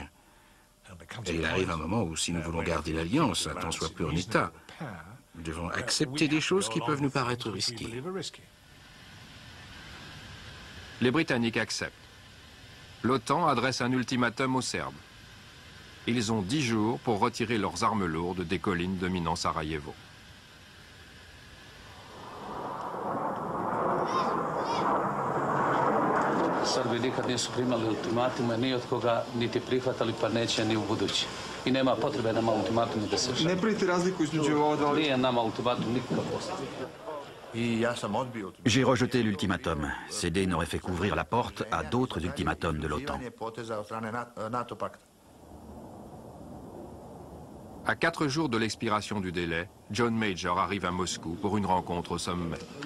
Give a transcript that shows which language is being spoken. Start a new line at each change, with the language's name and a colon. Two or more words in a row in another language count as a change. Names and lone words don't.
French: Et il arrive un moment où, si nous voulons garder l'Alliance, à tant soit peu en état, nous devons accepter des choses qui peuvent nous paraître risquées. Les Britanniques acceptent. L'OTAN adresse un ultimatum aux Serbes. Ils ont 10 jours pour retirer leurs armes lourdes des collines dominant Sarajevo.
Serbian: Srbi nikad nisu primali ultimatume ni od koga, niti prihvatali, pa neće ni u budući. I nema potrebe nama ultimatume da se... Ne pravite razliku između ova dva... Nije nama ultimatum nikakav postoji.
French: J'ai rejeté l'ultimatum. Céder n'aurait fait qu'ouvrir la porte à d'autres ultimatums de l'OTAN. À 4 jours de l'expiration du délai, John Major arrive à Moscou pour une rencontre au sommet.